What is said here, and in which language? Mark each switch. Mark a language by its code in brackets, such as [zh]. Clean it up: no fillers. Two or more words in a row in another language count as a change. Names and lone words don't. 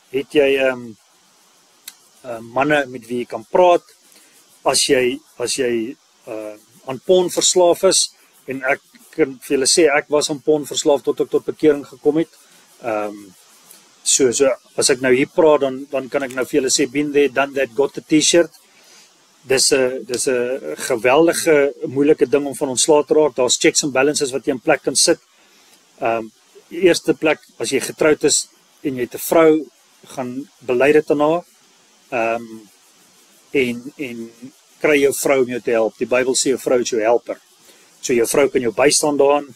[af] manne met wie jy kan praat, as jy aan porn verslaaf is, en ek kan vir julle sê, ek was aan porn verslaaf tot ek tot bekering gekom het, so as ek nou hier praat, dan kan ek nou vir julle sê, [en] been there, done that, got the t-shirt. [af] Dis 'n geweldige moeilike ding om van ontslae te raak. Daar's [en] checks and balances [af] wat jy in plek kan sit. Die eerste plek, as jy getroud is en jy het 'n vrou, gaan bely dit aan haar. En kry jou vrou om jou te help. Die Bybel sê jou vrou is jou helper. So jou vrou kan jou bystaan daarin.